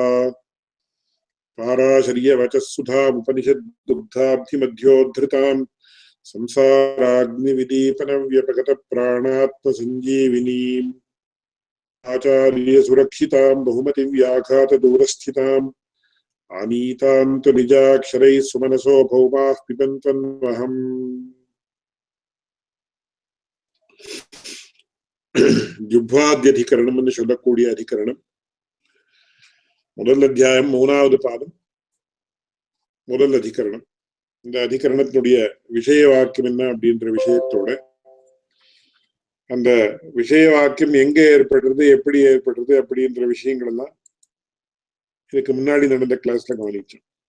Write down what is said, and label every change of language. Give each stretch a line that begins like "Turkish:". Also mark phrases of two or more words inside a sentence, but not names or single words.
Sanskrit: पाराशर्यवचः सुधामुपनिषद्दुग्धाब्धिमध्योद्धृताम् संसाराग्निविदीपनव्यपगतप्राणात्मसञ्जीविनीम् आचार्यसुरक्षिताम् बहुमतिव्याघातदूरस्थिताम् आनीताम् तु निजाक्षरैः सुमनसो भौमाः पिबन्त्वन्वहम्।
Tamil: ஜுப்வாத்யதிகரணம் என்று சொல்லக்கூடிய அதிகரணம். முதல் அத்தியாயம் 3வது பாதம், முதல் அதிகரணம். இந்த அதிகரணத்தினுடைய விஷய வாக்கியம் என்ன அப்படின்ற விஷயத்தோட அந்த விஷய வாக்கியம் எங்க ஏற்படுறது, எப்படி ஏற்படுறது அப்படின்ற விஷயங்கள் எல்லாம் இதுக்கு முன்னாடி நடந்த கிளாஸ்ல கவனிச்சோம்.